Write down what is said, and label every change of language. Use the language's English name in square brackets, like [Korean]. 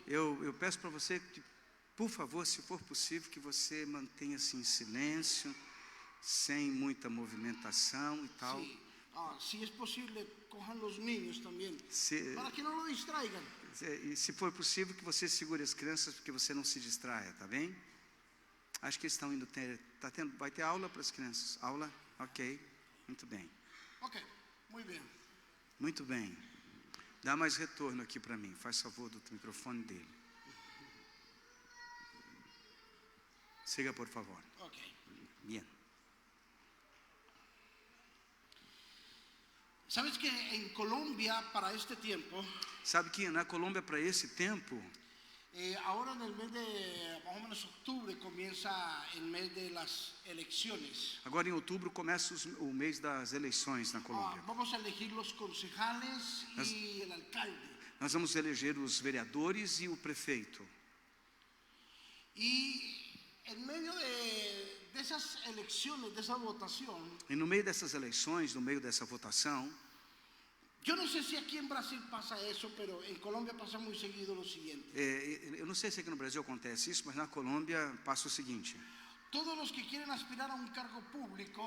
[Portuguese] Eu peço para você que, por favor, se for possível, que você mantenha-se em silêncio, sem muita movimentação e tal. [Spanish] Sí. Si es posible, cojan los niños también, para que no lo distraigan. [Portuguese] E se for possível, que você segure as crianças, porque você não se distraia, tá bem? Acho que eles estão indo vai ter aula para as crianças? Aula? Ok, muito bem. [Spanish] Ok, muy bien. [Portuguese] Muito bem. Dá mais retorno aqui para mim, faz favor do microfone dele. [Spanish] Siga, por favor. Ok. Bien. ¿Sabes que en Colombia, para este tiempo, [Portuguese] Sabe que na Colômbia, para esse tempo, [Spanish] ahora en el mes de más o menos octubre comienza el mes de las elecciones? [Portuguese] agora em outubro, começa o mês das eleições na Colômbia. [Spanish] Vamos a elegir los concejales y el alcalde. [Portuguese] Nós vamos eleger os vereadores e o prefeito. [Spanish] Y en medio de esas elecciones, de esa votación, [Portuguese] E no meio dessas eleições, no meio dessa votação, [Spanish] yo no sé si aquí en Brasil pasa eso, pero en Colombia pasa muy seguido lo siguiente. [Portuguese] eu não sei se aqui no Brasil acontece isso, mas na Colômbia passa o seguinte: [Spanish] Todos los que quieren aspirar a un cargo público